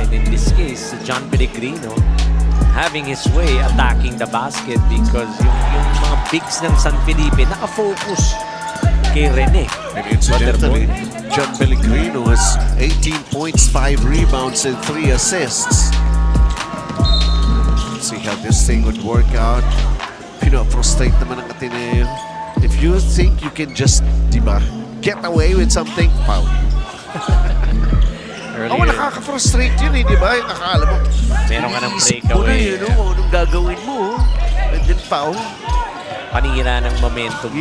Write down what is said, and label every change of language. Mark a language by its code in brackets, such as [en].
[en] And in this case, John Pellegrino having his way attacking the basket because [tl] yung mga bigs ng San Felipe nakafocus kay Rene. [en] And incidentally, John Pellegrino has 18 points, 5 rebounds, and 3 assists. Let's see how this thing would work out. [tl] Pino-frustrate naman ang Ateneo. [en] If you think you can just, diba, get away with something, foul. [tl] Nakaka-frustrate yun diba? Yung akala mo, meron ka ng breakaway. Anong gagawin mo? And then foul. Panira ng momentum pa.